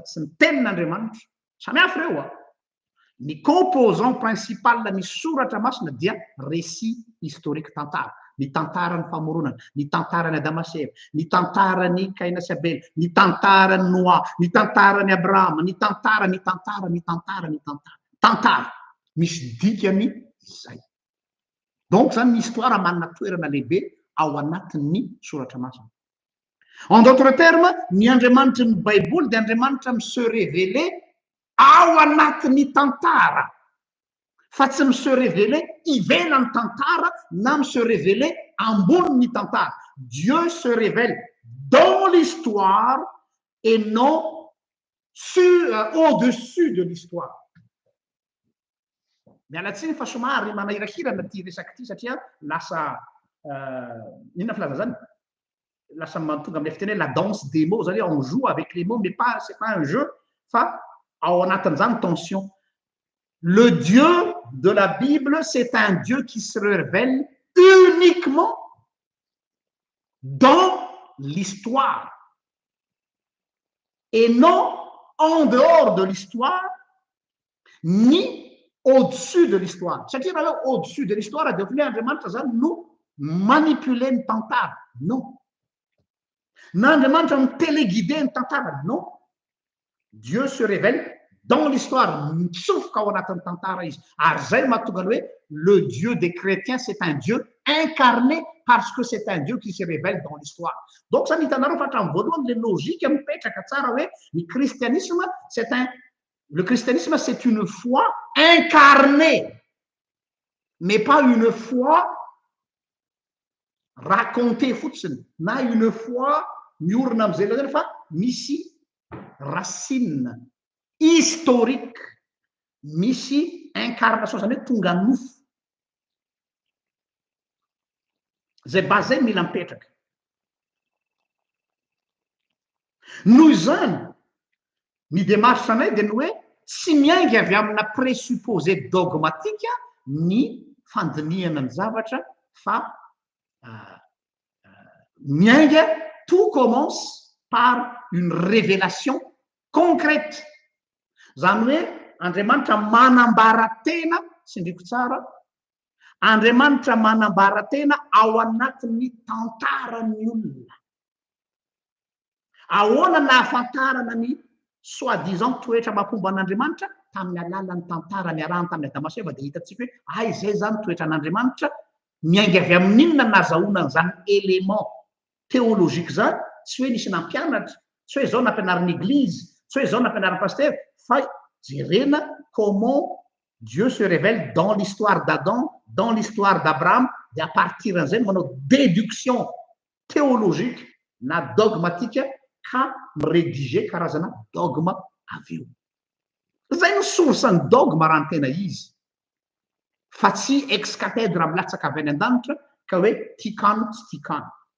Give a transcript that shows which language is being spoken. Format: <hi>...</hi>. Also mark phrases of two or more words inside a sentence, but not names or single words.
<mg>tsy ny tenin'Andriamanitra samihafa reo ny</mg> <fr>composant principal</fr> <mg>ny soratra masina dia</mg> <fr>récit historique</fr> <mg>tantara ny tantarany famoronana ny tantarany Adamaseva ny tantarany Kaina sy Abel ny tantarany Noa ny tantarany Abrahama ny tantara tantara misy dikany izay donc zany ny histoire manana toerana lehibe ao anatin'ny soratra masina.</mg> <fr>En d'autres termes,</fr> <mg>ny Andriamanitra ny Baiboly dia Andriamanitra mi-</mg> <fr>se révéler</fr> <mg>ao anatin'ny tantara fa tsy mi-</mg> <fr>se révéler</fr> <mg>ivelan'ny tantara na mi-</mg> <fr>se révéler</fr> <mg>ambonin'ny tantara.</mg> <fr>Dieu se révèle dans l'histoire et non au-dessus de l'histoire.</fr> <mg>Mialatsiny fa somary manahirahirana ty resaky ty satria lasa inona filaza zany lasa matonga amin'ny fiteny</mg> <fr>la danse des mots, c'est-à-dire on joue avec les mots mais pas c'est pas un jeu</fr> <mg>fa ao anatin'izany tension.</mg> <fr>Le Dieu de la Bible c'est un Dieu qui se révèle uniquement dans l'histoire et non en dehors de l'histoire ni au-dessus de l'histoire.</fr> <mg>Satria raha</mg> <fr>au-dessus de l'histoire</fr> <mg>dia ohatran'ny Andriamanitra zany no manipuler ny tantara. Non. Na Andriamanitra no téléguider ny tantara.</mg> <fr>Non. Dieu se révèle dans l'histoire,</fr> <mg>mitsofoka ao anatin'ny tantara izy. Ary zay mahatonga ny hoe</mg> <fr>le Dieu des chrétiens c'est un Dieu incarné parce que c'est un Dieu qui se révèle dans l'histoire. Donc</fr> <mg>zany hitanareo fa hatramin'ny voalohany</mg> <fr>le logique</fr> <mg>mipetraka tsara hoe ny</mg> <fr>christianisme le christianisme c'est une foi incarnée mais pas une foi</fr> <mg>racontée fotsiny na</mg> <fr>une foi</fr> <mg>miorina am'izay zany fa misy</mg> <fr>racine historique</fr> <mg>misy incarnation zany hoe tonga nofo zay base zay mila mipetraka noho izany ny démarche sanay dia ny hoe tsy miainga avy amina</mg> <fr>présupposé dogmatique</fr> <mg>ny fandinihana ny zavatra fa miainga</mg> <fr>tout commence par une révélation concrète.</fr> <mg>Zany hoe Andriamanitra manambara tena sindriko tsara Andriamanitra manambara tena ao anatin'ny tantaran'ny olona. Ahoana nahafantarana ny soi-disant toetra mahapomba an'Andriamanitra tamin'ny alalan'ny tantara niarahany tamin'ny Adamaseva dia hitantsika hoe izay zany toetra an'Andriamanitra miainga avy amin'inona nazahoana an'izany</mg> <fr>élément théologique</fr> <mg>zany tsy hoe nisy nampianatra tsy hoe zao nampianarin'ny église tsy hoe zao nampianarin'ny pasteur fa jerena</mg> <fr>comment Dieu se révèle dans l'histoire d'Adam, dans l'histoire d'Abraham, et à partir</fr> <mg>d'an'izay manao</mg> <fr>déduction théologique</fr> <mg>na dogmatique ka mirédiger karazana dogma avy eo. Zay ny source-ny dogma raha ny tena izy fa tsy</mg> <la>ex cathèdre</la> <mg>milatsaka avy any an-danitra ka hoe tikano tsy tikano.</mg>